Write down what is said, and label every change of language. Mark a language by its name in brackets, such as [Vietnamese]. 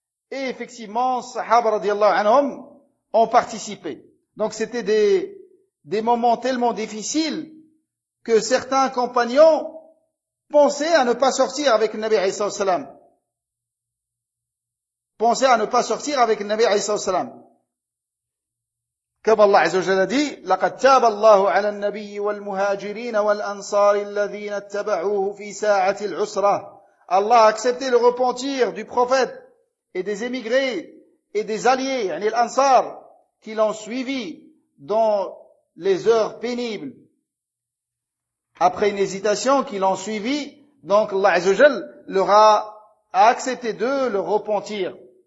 [French] Et effectivement, sahaba, radiyallahu anhum, ont participé. Donc c'était des moments tellement difficiles que certains compagnons Pensez à ne pas sortir avec le Nabi Isa salam. Pensez à ne pas sortir avec le Nabi Isa salam. Comme [Arabic] Allah Azza wa Jalla [French] dit, [Arabic] لقد تاب الله على النبي والمهاجرين والأنصار الذين اتبعوه في ساعة العسرة. [French] Allah a accepté le repentir du prophète et des émigrés et des alliés, yani l'Ansar, qui l'ont suivi dans les heures pénibles. Après une hésitation, qui l'ont suivi, donc Allah Azza wa Jalla leur a accepté d'eux le repentir.